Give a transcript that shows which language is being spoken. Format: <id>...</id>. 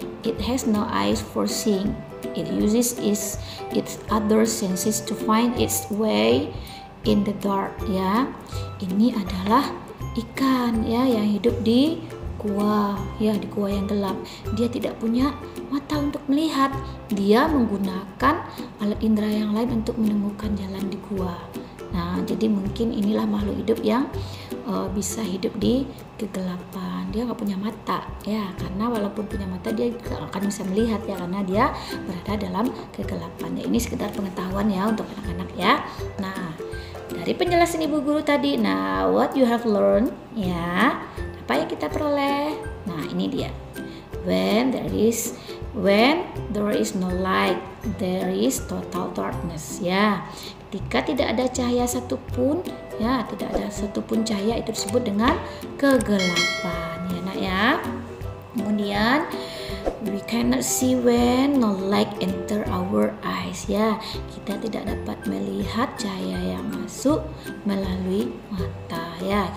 <en>It has no eyes for seeing. It uses its other senses to find its way in the dark, ya.</en> <id>Ini adalah ikan, ya, yang hidup di gua, ya, di gua yang gelap. Dia tidak punya mata untuk melihat. Dia menggunakan alat indera yang lain untuk menemukan jalan di gua. Nah, jadi mungkin inilah makhluk hidup yang bisa hidup di kegelapan. Dia nggak punya mata, ya, karena walaupun punya mata dia juga akan bisa melihat, ya, karena dia berada dalam kegelapan. Ya, ini sekedar pengetahuan, ya, untuk anak-anak, ya. Nah, dari penjelasan ibu guru tadi, nah,</id> <en>what you have learned,</en> <id>ya, apa yang kita peroleh? Nah, ini dia.</id> <en>When there is no light, there is total darkness, ya.</en> <id>Ketika tidak ada cahaya satupun, ya, tidak ada satupun cahaya, itu disebut dengan kegelapan, ya, nak, ya.</id> <en>Kemudian we cannot see when no light enter our eyes, ya.</en> <id>Kita tidak dapat melihat cahaya yang masuk melalui mata, ya.</id>